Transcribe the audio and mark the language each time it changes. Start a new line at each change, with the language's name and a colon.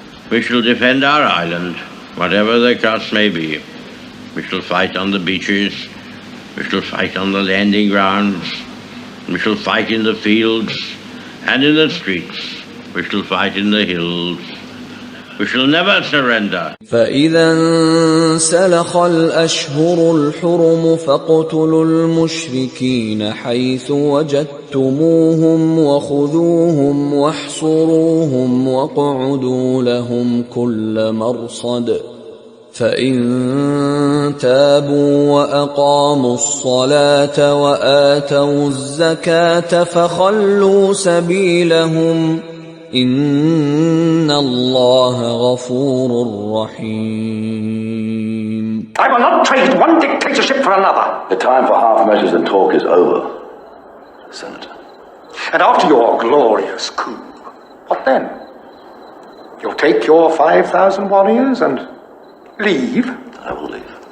English: We shall defend our island, whatever the cost may be. We shall fight on the beaches. We shall fight on the landing grounds. We shall fight in the fields and in the streets. We shall fight in the hills. We shall never surrender.
Arabic: فإذا انسلخ الأشهر الحرم فاقتلوا المشركين حيث وجدتموهم وخذوهم واحصروهم واقعدوا لهم كل مرصد فإن تابوا وأقاموا الصلاة وآتوا الزكاة فخلوا سبيلهم إن الله غفور رحيم.
English: I will not trade one dictatorship for another. The time for half measures and talk is over, Senator. And after your glorious coup, what then? You'll take your 5,000 warriors and leave? I will leave.